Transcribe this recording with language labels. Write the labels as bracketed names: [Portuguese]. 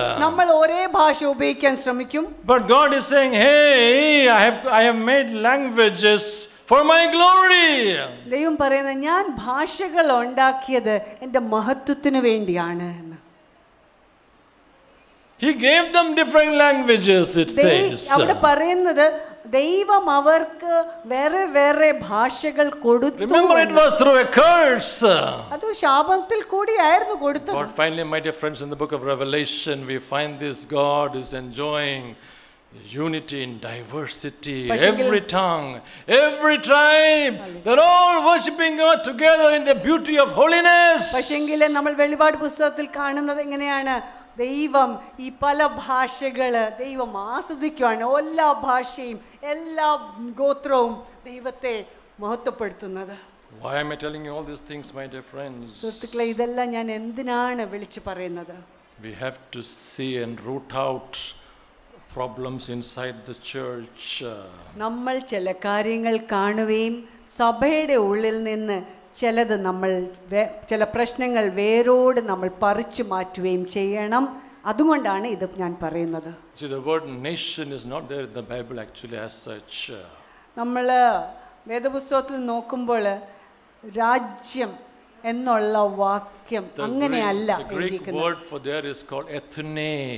[Malayalam] നമ്മൾ ഒരേ ഭാഷ ഉപയോഗിക്കാൻ ശ്രമിക്കും. [English] But God is saying, hey, I have made languages for my glory. [Malayalam] ദൈവം പറയുന്നത് ഞാൻ ഭാഷകൾ ഉണ്ടാക്കിയത് എൻ്റെ മഹത്വത്തിന് വേണ്ടിയാണ് എന്ന്. [English] He gave them different languages, it says. [Malayalam] അവിടെ പറയുന്നത് ദൈവം അവർക്ക് വേറെ വേറെ ഭാഷകൾ കൊടുത്തു. [English] Remember, it was through a curse. [Malayalam] അത് ശാപത്തിൽ കൂടിയായിരുന്നു കൊടുത്തത്. [English] But finally, my dear friends, in the book of Revelation, we find this God is enjoying unity in diversity. Every tongue, every tribe, they're all worshiping God together in the beauty of holiness. [Malayalam] പക്ഷെങ്കിൽ നമ്മൾ വെളിപാട് പുസ്തകത്തിൽ കാണുന്നത് എങ്ങനെയാണ്? ദൈവം ഈ പല ഭാഷകള് ദൈവം ആസ്വദിക്കുകയാണ്. എല്ലാ ഭാഷയും എല്ലാ ഗോത്രവും ദൈവത്തെ മഹത്വപ്പെടുത്തുന്നത്. [English] Why am I telling you all these things, my dear friends? [Malayalam] സുഹൃത്തുക്കളെ, ഇതെല്ലാം ഞാൻ എന്തിനാണ് വിളിച്ചു പറയുന്നത്? [English] We have to see and root out problems inside the church. [Malayalam] നമ്മൾ ചില കാര്യങ്ങൾ കാണുകയും സഭയുടെ ഉള്ളിൽ നിന്ന് ചിലത് നമ്മൾ ചില പ്രശ്നങ്ങൾ വേരോട് നമ്മൾ പറിച്ചു മാറ്റുകയും ചെയ്യണം. അതുകൊണ്ടാണ് ഇത് ഞാൻ പറയുന്നത്. [English] See, the word nation is not there in the Bible actually as such. [Malayalam] നമ്മൾ വേദപുസ്തകത്തിൽ നോക്കുമ്പോൾ രാജ്യം എന്നുള്ള വാക്യം അങ്ങനെയല്ല [English] The Greek word for there is called ethne.